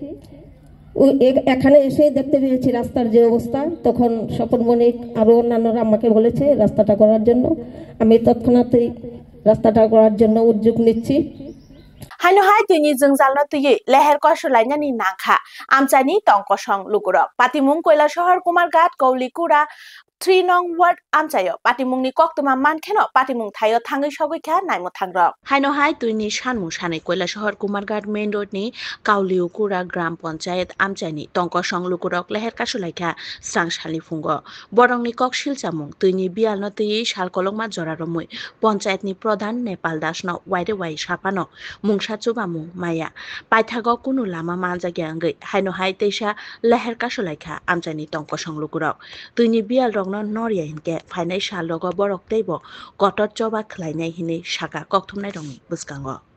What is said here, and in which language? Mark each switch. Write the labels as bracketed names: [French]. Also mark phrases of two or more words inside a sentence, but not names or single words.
[Bangla] এখানে এসে দেখতে পেয়েছি রাস্তার যে অবস্থা তখন স্বপন মনিক আর অন্যান্যরা আমাকে বলেছে রাস্তাটা করার জন্য আমি তৎক্ষণাৎই রাস্তাটা করার জন্য উদ্যোগ নিচ্ছি [Kok Borok] Haino hai tini jengjalno tuyi leher kosolainani nangkha amchani tongkosong lukurok patimung Koilashahar Kumarghat Kaulikura 3 nong ward amchayo patimungni koktuma mankheno patimung thayo thangai sogoi naimo thangrok হাইনো হাই তুইনি সানমু সানে কয়লা শহর কুমারঘাট মেইন রোড ni কাউলিউকুরা গ্রাম পঞ্চায়েত আমচাইনি টংক সংলুকুরক লেহের কাসুলাইখা স্রাংসালি ফুঙ্গ বরংনি ককশিল চামুং তুইনি বিয়ালন তুই শাল কলংমা জরারমুই পঞ্চায়েতনি প্রধান নেপাল দাসন ওয়াইরে ওয়াই সাপানো মুংসা চুবামু মায়া পাইথাগ কুনু লামা মানজাগে আঙ্গৈ হাইনো হাই তেইসা লেহের কাসুলাইখা আমচাইনি টংক সংলুকুরক তুইনি বিয়াল রংন নরিয়া হিনকে ফাইনাই শাল রগ বরক তেইব কটর চবা খলাইনাই হিনে শাকা ককথুমনাই রংনি বুসকাঙ্গ